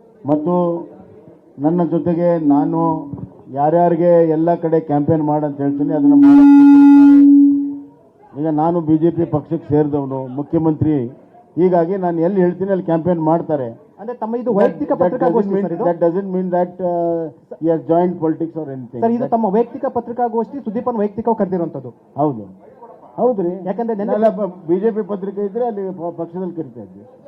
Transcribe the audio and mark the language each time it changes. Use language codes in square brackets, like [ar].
[kn] ಮತ್ತು ನನ್ನ ಜೊತೆಗೆ ನಾನು ಯಾರ್ಯಾರಿಗೆ ಎಲ್ಲ ಕಡೆ ಕ್ಯಾಂಪೇನ್ ಮಾಡಂತ ಹೇಳ್ತೀನಿ ಅದನ್ನು ಈಗ ನಾನು BJP ಪಕ್ಷಕ್ಕೆ ಸೇರಿದವನು, ಮುಖ್ಯಮಂತ್ರಿ. ಹೀಗಾಗಿ ನಾನು ಎಲ್ಲಿ ಹೇಳ್ತೀನಿ ಅಲ್ಲಿ ಕ್ಯಾಂಪೇನ್ ಮಾಡ್ತಾರೆ. ಅಂದ್ರೆ ತಮ್ಮ ಇದು ವೈಯಕ್ತಿಕ ಪತ್ರಿಕಾಗೋಷ್ಠಿ ಸರ್? ಇದು [en] that doesn't mean that he has joined politics or anything. [kn] Sir, ಇದು ತಮ್ಮ ವೈಯಕ್ತಿಕ ಪತ್ರಿಕಾಗೋಷ್ಠಿ, ಸುದೀಪನ್ ವೈಯಕ್ತಿಕವಾಗಿ ಕರೆದಿರುವಂತದ್ದು? ಹೌದ್ರಿ. ಯಾಕಂದ್ರೆ BJP ಪತ್ರಿಕೆ ಇದ್ರೆ ಅಲ್ಲಿ ಪಕ್ಷದಲ್ಲಿ ಕರಿತಾ ಇದ್ವಿ.